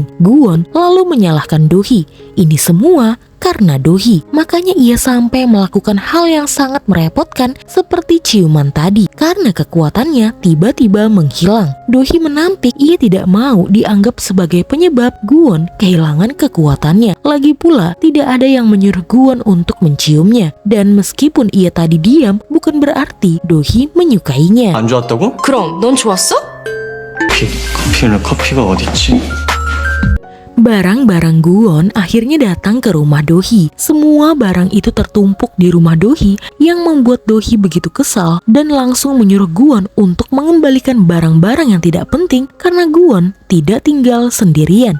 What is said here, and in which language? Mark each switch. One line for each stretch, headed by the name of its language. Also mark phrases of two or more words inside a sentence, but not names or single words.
Indonesian: Gwon lalu menyalahkan Do-hee. Ini semua karena Do-hee, makanya ia sampai melakukan hal yang sangat merepotkan seperti ciuman tadi karena kekuatannya tiba-tiba menghilang. Do-hee menampik ia tidak mau dianggap sebagai penyebab Gwon kehilangan kekuatannya. Lagi pula tidak ada yang menyuruh Gwon untuk menciumnya. Dan meskipun ia tadi diam, bukan berarti Do-hee menyukainya.
Korean: 안 좋았다고? 그럼 넌 좋았어? 커피가 어딨지?
Indonesian: Barang-barang Gwon akhirnya datang ke rumah Do-hee. Semua barang itu tertumpuk di rumah Do-hee yang membuat Do-hee begitu kesal dan langsung menyuruh Gwon untuk mengembalikan barang-barang yang tidak penting karena Gwon tidak tinggal sendirian.